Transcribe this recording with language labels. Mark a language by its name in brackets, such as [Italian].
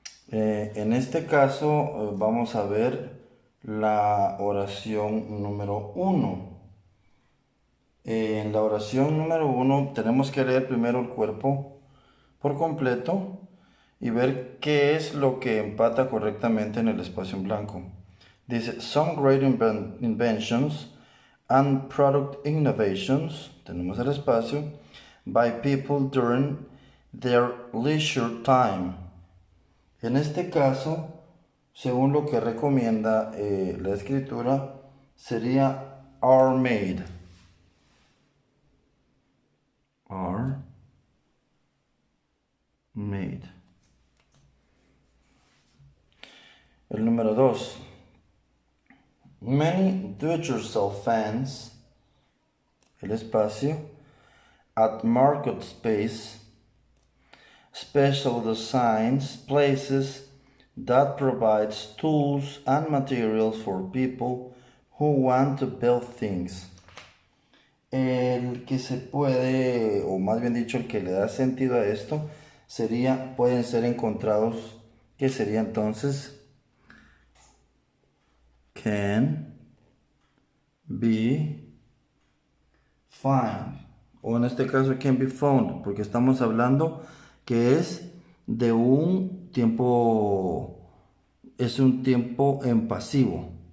[Spanish] En este caso vamos a ver la oración número 1. En la oración número 1 tenemos que leer primero el cuerpo por completo y ver qué es lo que empata correctamente en el espacio en blanco. [English] Dice, some great inventions and product innovations, [Spanish] tenemos el espacio, [English] by people during their leisure time. [Spanish] En este caso, según lo que recomienda la escritura, sería [English] are made. Are made. [Spanish] El número 2. [English] Many do-it-yourself fans, [Spanish] el espacio, [English] at market space, special designs, places that provides tools and materials for people who want to build things. [Spanish] El que se puede, o más bien dicho, el que le da sentido a esto, sería, pueden ser encontrados, que sería entonces, [English] can be found, [Spanish] o en este caso can be found, porque estamos hablando que es de un tiempo, es un tiempo en pasivo.